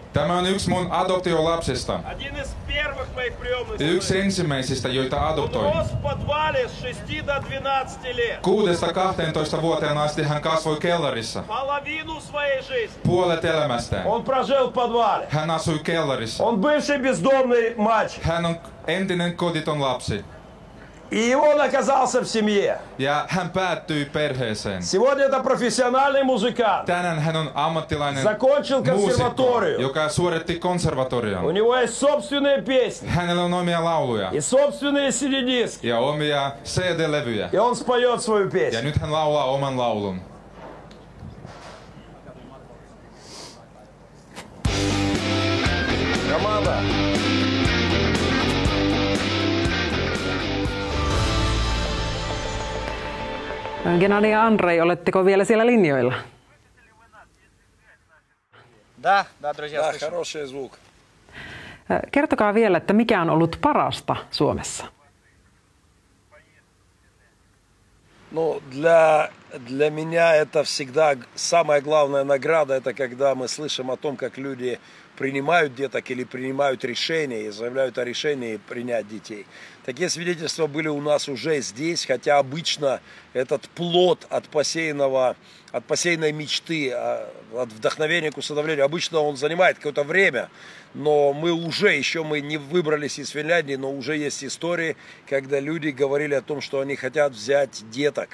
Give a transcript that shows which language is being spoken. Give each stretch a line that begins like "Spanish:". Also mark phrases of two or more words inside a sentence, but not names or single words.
Finnish: Tämä on yksi mun adoptiolapsista.
Russian: Один из первых моих приемных
Finnish: Yksi
Russian: сыновей.
Finnish: ensimmäisistä, joita
Russian: Он
Finnish: adoptoin.
Russian: рос в подвале с 6 до 12 лет.
Finnish: 6-12 vuoteen asti hän kasvoi kellarissa.
Russian: Половину своей жизни
Finnish: Puolet elämästään.
Russian: он прожил в подвале.
Finnish: Hän asui kellarissa.
Russian: Он бывший бездомный мальчик.
Finnish: Hän on entinen kotiton lapsi.
Russian: И он оказался в семье.
Finnish: Ja hän päättyi perheeseen.
Russian: Сегодня это профессиональный музыкант.
Finnish: Tänään hän on ammattilainen
Russian: Закончил
Finnish: muusikko,
Russian: консерваторию.
Finnish: joka suoritti
Russian: У
Finnish: konservatorion.
Russian: него есть собственные песни
Finnish: Hänellä on omia lauluja
Russian: и собственные CD-диски.
Finnish: ja omia CD-levyjä.
Russian: И он споет свою
Finnish: Ja
Russian: песню.
Finnish: nyt hän laulaa oman laulun.
Russian: Команда.
Finnish: Genani ja Andrei, oletteko vielä siellä linjoilla?
Russian: Да, друзья, Да, слышим. хороший звук.
Finnish: Kertokaa vielä, että mikä on ollut parasta Suomessa?
Russian: Ну, для меня это всегда самая главная награда, это когда мы слышим о том, как люди принимают деток или принимают решения и заявляют о решении принять детей. Такие свидетельства были у нас уже здесь, хотя обычно этот плод от посеянной мечты, от вдохновения к усыновлению, обычно он занимает какое-то время, но мы не выбрались из Финляндии, но уже есть истории, когда люди говорили о том, что они хотят взять деток.